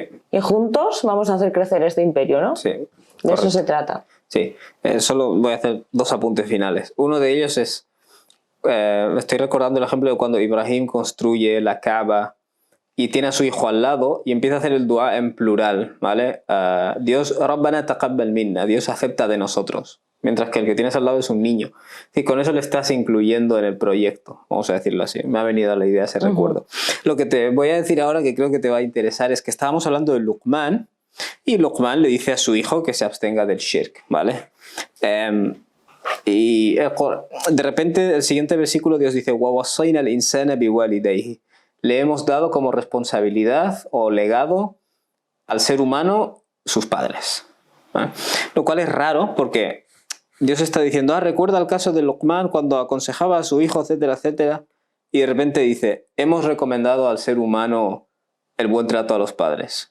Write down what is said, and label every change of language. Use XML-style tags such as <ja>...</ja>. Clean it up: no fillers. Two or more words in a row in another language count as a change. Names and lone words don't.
<es>Y juntos vamos a hacer crecer este imperio, ¿no? Sí. De eso se trata. Sí. Solo voy a hacer 2 apuntes finales. Uno de ellos es, estoy recordando el ejemplo de cuando Ibrahim construye la Kaaba y tiene a su hijo al lado y empieza a hacer el dua en plural, ¿vale? Dios,</es> <ar>ربنا تقبل منا,</ar> <es>Dios acepta de nosotros. Mientras que el que tienes al lado es un niño. Y con eso le estás incluyendo en el proyecto, vamos a decirlo así. Me ha venido a la idea ese recuerdo. Lo que te voy a decir ahora, que creo que te va a interesar, es que estábamos hablando de Luqman, y Luqman le dice a su hijo que se abstenga del shirk, ¿vale? Y de repente el siguiente versículo Dios dice</es> <ar>وَوَصَّيْنَا الْإِنسَانَ بِوَالِدَيْهِ,</ar> <es>le hemos dado como responsabilidad o legado al ser humano sus padres, ¿vale? Lo cual es raro porque Dios está diciendo, recuerda el caso de Luqman cuando aconsejaba a su hijo, etcétera, etcétera, y de repente dice, hemos recomendado al ser humano el buen trato a los padres.</es>